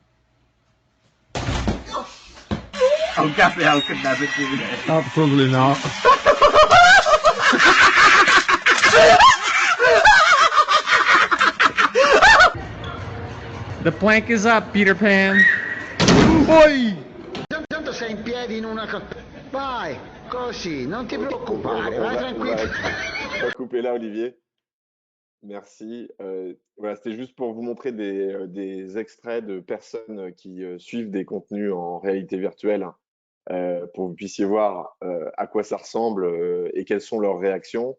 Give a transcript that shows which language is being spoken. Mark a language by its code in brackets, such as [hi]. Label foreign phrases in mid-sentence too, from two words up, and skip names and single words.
[en] Oh, Gabriel could never do that. Absolutely not. The plank is up, Peter Pan. [it] Poi! Tanto sei in piedi in una cosa. Vai, così, non ti preoccupare, [fr] On [it] vai [fr] va [it] tranquillo. [fr] couper là, Olivier. Merci. Voilà, c'était juste pour vous montrer des extraits de personnes qui suivent des contenus en réalité virtuelle pour que vous puissiez voir à quoi ça ressemble et quelles sont leurs réactions.